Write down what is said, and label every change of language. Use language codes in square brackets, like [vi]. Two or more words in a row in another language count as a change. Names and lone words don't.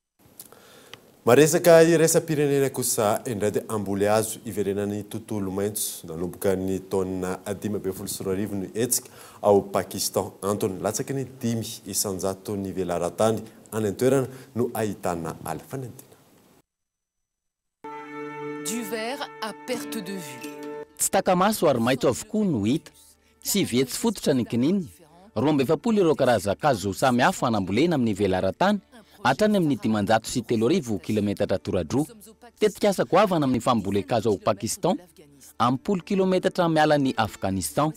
[mg] Maresaka iraisam-pirenena kosa indray dia amboly azo iverenan'ny tontolo maitso nanomboka ny taona 15 sy 2 no etsika ao Pakistan antony latsaky ny 5 isanjato ny velaran-tany any an-toerana no ahitana ala fanentina. [fr] Du vert à perte de vue. [mg] Tsy takamaso ary maitso avokoa no hita. Sy vetsy fototra ny kininina. 27 ireo karazan-kazo samihafa anambolena amin'ny velaran-tany hatrany amin'ny 503 kilometatra toradroa. Tetikasa goavana amin'ny fambolekazo ao Pakistan, amin'ny 10 kilometatra miala ny Afghanistan.